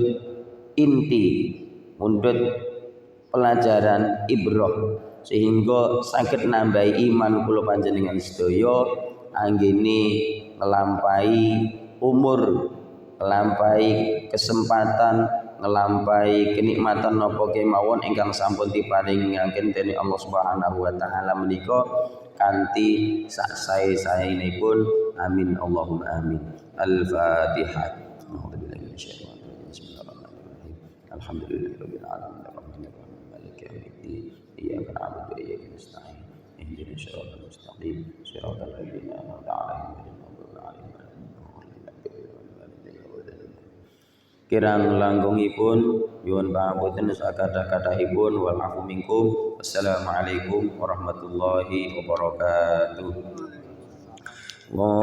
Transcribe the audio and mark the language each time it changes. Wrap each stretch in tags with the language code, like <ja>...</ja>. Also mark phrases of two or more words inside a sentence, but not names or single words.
<jv>inti, mundhut pelajaran ibrah sehingga saged nambahi iman kula panjenengan sedaya anggene nglampahi umur, nglampahi kesempatan, nglampahi kenikmatan napa kemawon ingkang sampun diparingaken dening</jv> <ar>الله سبحانه وتعالى</ar> <jv>menika kanthi sak sae-saenipun.</jv> <ar>آمين اللهم آمين. الفاتحة. الحمد لله رب العالمين الرحمن الرحيم مالك يوم الدين إياك نعبد وإياك نستعين اهدنا الصراط المستقيم صراط الذين أنعمت عليهم غير المغضوب عليهم ولا الضالين.</ar> <jv>Kirang langgungipun nyuwun pangapunten sakathah-kathahipun</jv> <ar>والعفو منكم. والسلام عليكم ورحمة الله وبركاته.</ar>